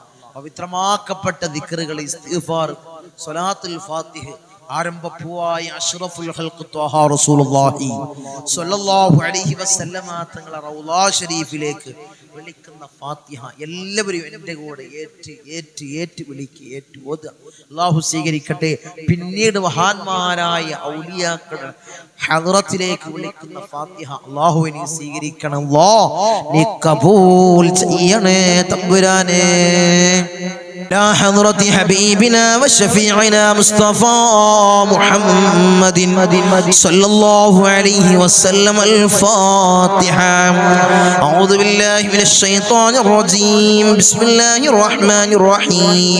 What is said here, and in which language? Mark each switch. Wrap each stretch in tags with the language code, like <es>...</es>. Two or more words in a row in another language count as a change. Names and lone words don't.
<ml>പവിത്രമാക്കപ്പെട്ട ദിക്റുകൾ, ഇസ്തിഗ്ഫാർ,</ml> <ar>صلاة الفاتحة,</ar> <ml>ആരംഭപ്പൂവായ</ml> <ar>أشرف الخلق طه رسول الله صلى الله عليه وسلم</ar> <ml>തങ്ങളെ റൗളാ ശരീഫിലേക്ക് വിളിക്കുന്ന ഫാത്തിഹ എല്ലാവരും എൻ്റെ കൂടെ ഏറ്റ് ഓതുക. അല്ലാഹു സ്വീകരിക്കട്ടെ. പിന്നീട് മഹാന്മാരായ ഔലിയാക്കളുടെ ഹദ്റത്തിലേക്ക് വിളിക്കുന്ന ഫാത്തിഹ അല്ലാഹുവിനെ സ്വീകരിക്കണം. അല്ലാഹ് നീ കബൂൽ ചെയ്യണേ തമ്പുരാനേ.</ml> <ar>لا حضرة حبيبنا وشفيعنا مصطفى محمد صلى الله عليه وسلم. الفاتحة. أعوذ بالله من الشيطان الرجيم. بسم الله الرحمن الرحيم.</ar>